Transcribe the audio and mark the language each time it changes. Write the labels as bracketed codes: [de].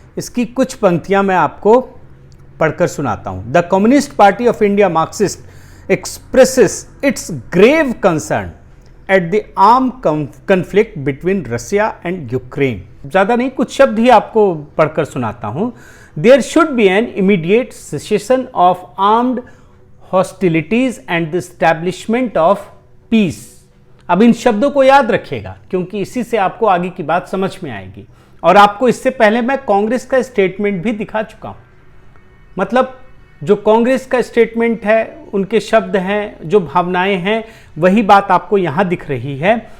[hi] इसकी कुछ पंक्तियां मैं आपको पढ़कर सुनाता हूं। [en] The Communist Party of India Marxist expresses its grave concern at the arm conflict between Russia and Ukraine. [hi] ज़्यादा नहीं, कुछ शब्द ही आपको पढ़कर सुनाता हूं। [en] There should be an immediate cessation of armed hostilities and the establishment of peace। [hi] अब इन शब्दों को याद रखिएगा, क्योंकि इसी से आपको आगे की बात समझ में आएगी। और आपको इससे पहले मैं कांग्रेस का स्टेटमेंट भी दिखा चुका हूं। मतलब जो कांग्रेस का स्टेटमेंट है, उनके शब्द हैं, जो भावनाएं हैं, वही बात आपको यहां दिख रही है।